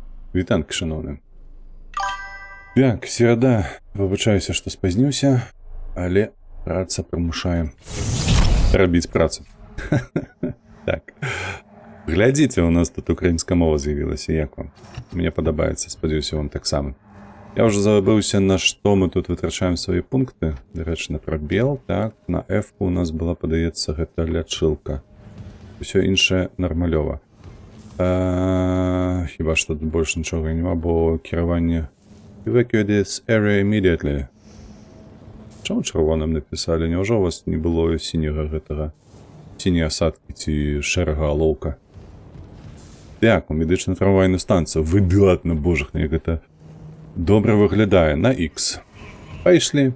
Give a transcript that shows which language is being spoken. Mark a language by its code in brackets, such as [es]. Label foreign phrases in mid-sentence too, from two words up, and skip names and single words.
[uk] Вітанки, шановні. Так, середа. Вибачаюся, що спазнився, [be] але праца прымушае рабіць працу. Так. Глядзіце, у нас тут украінская мова з'явілася. Як вам? Мне падабаецца, спадзяюся, вам таксама. Я уже забыўся, на што мы тут вытрачаем свае пункты. Дарэчы, на прабел. Так, на F у нас была, падаецца, гэта лячылка. Усё іншае нармалёва. Хіба што тут больш нічога няма, бо кіраванне [en] evacuate this area immediately. [be] Чаму чырвоным напісалі? Няўжо у вас не было сіняга гэтага? Сіняй асадкі ці шэрага алоўка? Так, у медычна трамвайную станцыю. Выдатна, божах, як гэта добра выглядае. На X. Пайшлі.